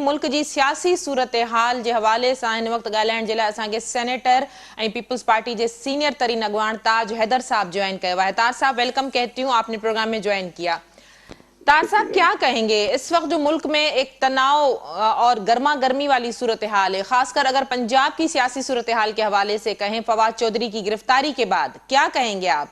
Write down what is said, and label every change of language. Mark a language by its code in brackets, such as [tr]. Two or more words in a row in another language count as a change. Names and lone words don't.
[sd] मुल्क जी सियासी सूरत हाल [ur] کے حوالے سے [sd] इन वक्त ॻाल्हाइण जे लाइ असांखे सेनेटर ऐं पीपल्स पार्टी के सीनियर तरीन अगवान ताज हैदर साहब [ur] جوائن کیا ہے. تاج صاحب ویلکم کہتی ہوں، آپ نے پروگرام میں جوائن کیا۔ تاج صاحب کیا کہیں گے، اس وقت جو ملک میں ایک تناؤ اور گرما گرمی والی صورت حال ہے، خاص کر اگر پنجاب کی سیاسی صورت حال کے حوالے سے کہیں فواد چودھری کی گرفتاری کے بعد، کیا کہیں گے آپ?